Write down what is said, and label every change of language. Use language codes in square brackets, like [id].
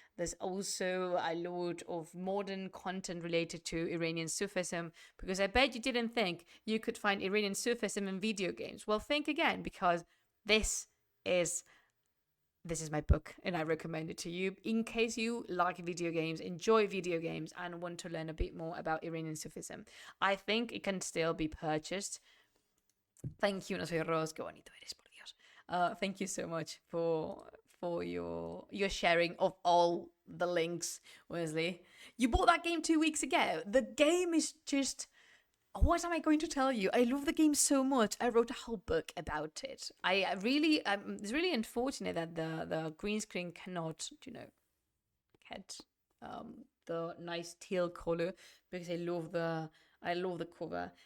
[en] There's also a lot of modern content related to Iranian Sufism, because I bet you didn't think you could find Iranian Sufism in video games. Well, think again, because this is my book, and I recommend it to you in case you like video games, enjoy video games, and want to learn a bit more about Iranian Sufism. I think it can still be purchased. Thank you, [es] no soy Ros, qué bonito eres, por Dios. [en] Thank you so much for your sharing of all the links, Wesley. You bought that game 2 weeks ago. The game is just... What am I going to tell you? I love the game so much. I wrote a whole book about it. It's really unfortunate that the green screen cannot, get the nice teal color, because I love the cover.